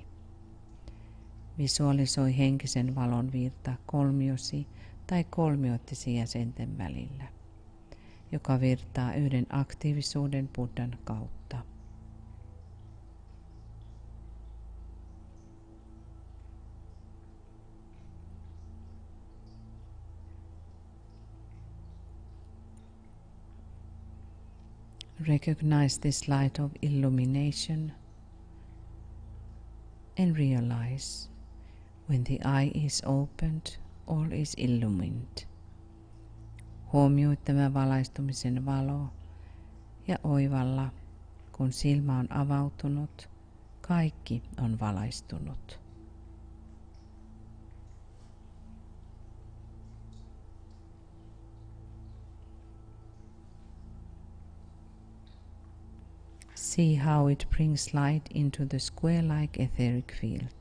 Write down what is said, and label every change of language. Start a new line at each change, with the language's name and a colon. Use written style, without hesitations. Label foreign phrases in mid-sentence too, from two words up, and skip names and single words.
Finnish: Visualisoi henkisen valon virta kolmiosi tai kolmiottisi jäsenten välillä, joka virtaa yhden aktiivisuuden Buddhan kautta.
English: Recognize this light of illumination and realize when the eye is opened, all is illumined.
Finnish: Huomioi tämä valaistumisen valo ja oivalla, kun silmä on avautunut, kaikki on valaistunut.
English: See how it brings light into the square-like etheric field.